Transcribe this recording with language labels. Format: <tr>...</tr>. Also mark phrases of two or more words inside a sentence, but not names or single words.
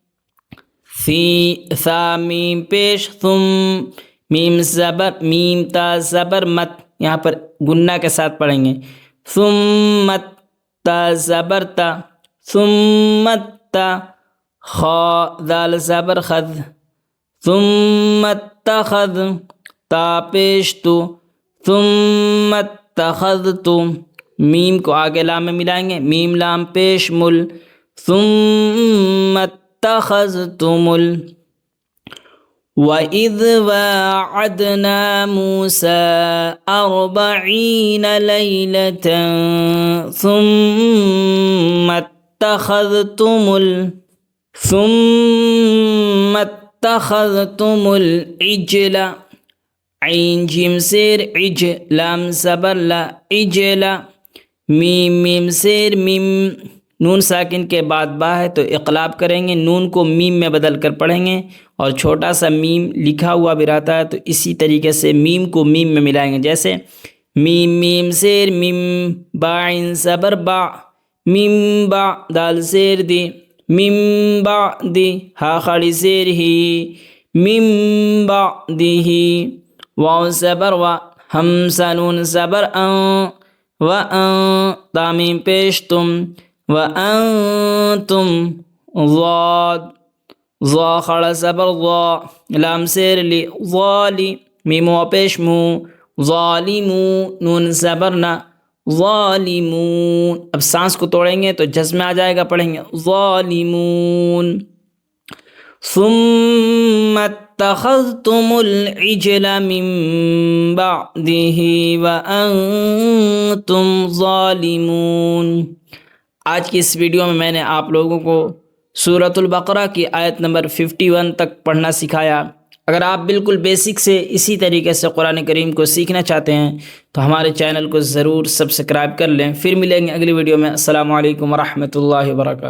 <ur>ثا میم پیش ثم، میم زبر، میم تا زبر مت، یہاں پر گنہ کے ساتھ پڑھیں گے، ثمت، تا زبر تا، ثمت تا، خا ذال زبر خذ، ثم اتخذ، تا پیش تو،</ur> <ar>ثم اتخذتم،</ar> <ur>میم کو آگے لام میں ملائیں گے، میم لام پیش مل،</ur> <ar>ثم اتخذتم وَإِذْ وَاعَدْنَا مُوسَىٰ 40 لَيْلَةً ثُمَّ اتَّخَذْتُمُ الْعِجْلَ،</ar> <ur>عین جیم زیر عج، لام زبر لا، عجل، میم زیر میم، نون ساکن کے بعد با ہے تو اقلاب کریں گے، نون کو میم میں بدل کر پڑھیں گے، اور چھوٹا سا میم لکھا ہوا بھی رہتا ہے تو اسی طریقے سے میم کو میم میں ملائیں گے، جیسے میم زیر میم، با عین زبر با، میم با، دال زیر دی، میم با دی، ہا خڑی زیر ہی، میم با دی ہی، واو زبر و، حمزہ نون زبر ان، و ان، تامیم پیش تم، وَأَنْتُمْ، ضاد، ضا خڑا زبر ضا، لام زیر لی، ظالی، میم و پیش مو، ظالمو، نون زبر نا، ظالمون، اب سانس کو توڑیں گے تو جزم میں آ جائے گا، پڑھیں گے ظالمون،</ur> <ar>ثم اتخذتم العجل من بعده وأنتم ظالمون۔</ar> <ur>آج کی اس ویڈیو میں نے آپ لوگوں کو سورۃ البقرہ کی آیت نمبر 51 تک پڑھنا سکھایا۔ اگر آپ بالکل بیسک سے اسی طریقے سے قرآن کریم کو سیکھنا چاہتے ہیں تو ہمارے چینل کو ضرور سبسکرائب کر لیں۔ پھر ملیں گے اگلی ویڈیو میں۔</ur> <ar>السلام علیکم ورحمۃ اللہ وبرکاتہ۔</ar>